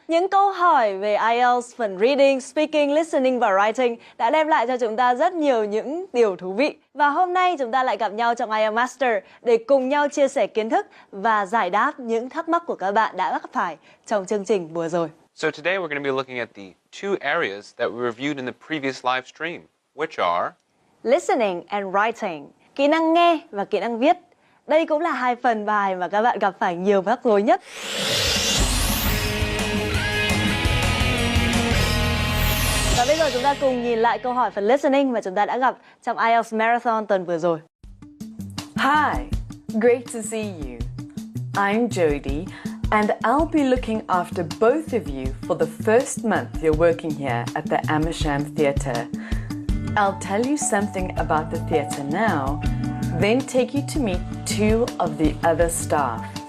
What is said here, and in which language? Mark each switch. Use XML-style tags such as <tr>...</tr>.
<vi>Những câu hỏi về IELTS phần reading, speaking, listening và writing đã đem lại cho chúng ta rất nhiều những điều thú vị. Và hôm nay chúng ta lại gặp nhau trong IELTS Master để cùng nhau chia sẻ kiến thức và giải đáp những thắc mắc của các bạn đã gặp phải trong chương trình vừa rồi.</vi> <en>So today we're going to be looking at the two areas that we reviewed in the previous live stream, which are Listening and writing,</en> <vi>kỹ năng nghe và kỹ năng viết. Đây cũng là hai phần bài mà các bạn gặp phải nhiều rắc rối nhất. Và bây giờ chúng ta cùng nhìn lại câu hỏi phần listening mà chúng ta đã gặp trong IELTS Marathon tuần vừa rồi.</vi> <en>Hi, great to see you. I'm Jodie and I'll be looking after both of you for the first month you're working here at the Amersham Theatre. I'll tell you something about the theatre now, then take you to meet two of the other staff.</en>